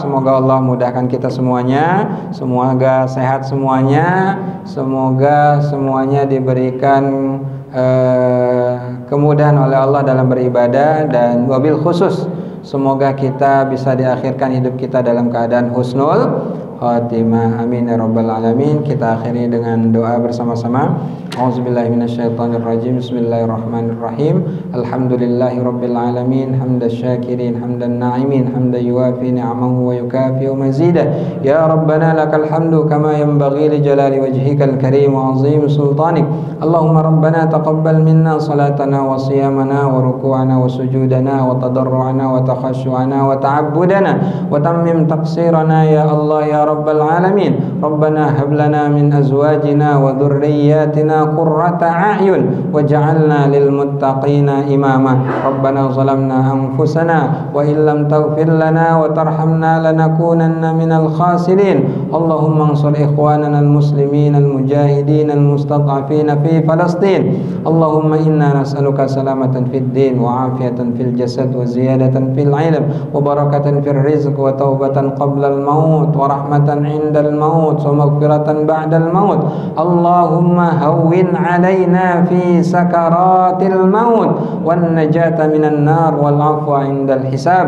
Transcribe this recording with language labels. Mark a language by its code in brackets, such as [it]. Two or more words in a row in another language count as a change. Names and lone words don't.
[id] Semoga Allah mudahkan kita semuanya, semoga sehat semuanya, semoga semuanya diberikan kemudahan oleh Allah dalam beribadah, dan [ar] وبالخصوص [id] semoga kita bisa diakhirkan hidup kita dalam keadaan [ar] حسن الخاتمة. آمين يا رب العالمين. [id] Kita akhiri dengan doa bersama-sama. [ar] أعوذ بالله من الشيطان الرجيم. بسم الله الرحمن الرحيم. الحمد لله رب العالمين، حمدا شاكرين، حمدا ناعمين، حمدا يوافي نعمه ويكافئ مزيده. يا ربنا لك الحمد كما ينبغي لجلال وجهك الكريم وعظيم سلطانك. اللهم ربنا تقبل منا صلاتنا وصيامنا وركوعنا وسجودنا وتضرعنا وتخشعنا وتعبدنا وتمم تقصيرنا يا الله يا رب العالمين. ربنا هب لنا من أزواجنا وذرياتنا قرة أعين واجعلنا للمتقين إماما. ربنا ظلمنا أنفسنا وإن لم تغفر لنا وترحمنا لنكونن من الخاسرين. اللهم انصر إخواننا المسلمين المجاهدين المستضعفين في فلسطين. اللهم إنا نسألك سلامة في الدين وعافية في الجسد وزيادة في العلم وبركة في الرزق وتوبة قبل الموت ورحمة عند الموت ومغفرة بعد الموت. اللهم هون علينا في سكرات الموت والنجاة من النار والعفو عند الحساب.